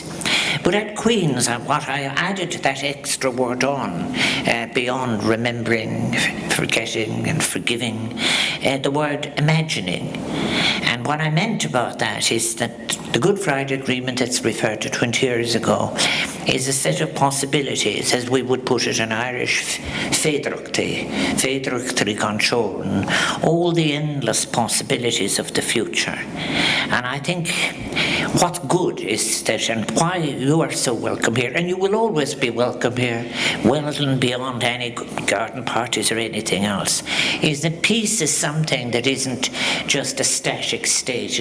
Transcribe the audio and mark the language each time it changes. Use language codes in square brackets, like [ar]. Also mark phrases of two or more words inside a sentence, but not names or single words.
[en] But at Queen's, what I added that extra word on, beyond remembering, forgetting and forgiving, the word imagining. And what I meant about that is that the Good Friday Agreement that's referred to 20 years ago is a set of possibilities, as we would put it in Irish, [ga] féideartaí gan teorainn, [en] all the endless possibilities of the future. And I think what's good is that, and why you are so welcome here, and you will always be welcome here, well and beyond any garden parties or anything else, is that peace is something that isn't just a static state.